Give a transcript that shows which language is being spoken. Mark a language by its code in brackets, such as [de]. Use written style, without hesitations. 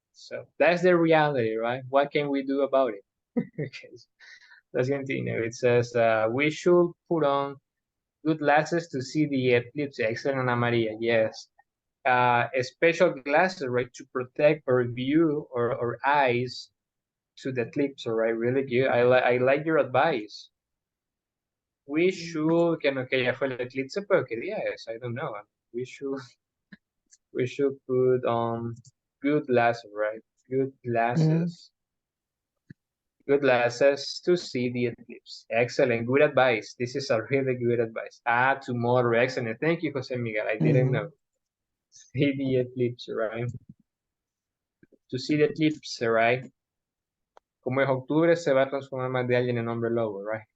[en] So that's the reality, right? What can we do about it? Okay, let's continue. It says, we should put on good glasses to see the eclipse. Excellent, Ana Maria, yes. Special glasses, right, to protect our view or our eyes to the eclipse, all right? Really good. I like your advice. We should, [es] que no, que ya fue el eclipse, pero qué día es? [en] I don't know. We should put on good glasses, right? Good glasses. Good glasses to see the eclipse. Excellent. Good advice. This is a really good advice. Tomorrow. Excellent. Thank you, Jose Miguel. I didn't know. See the eclipse, right? To see the eclipse, right? [es] Como es octubre, se va a transformar más de alguien en hombre lobo, right?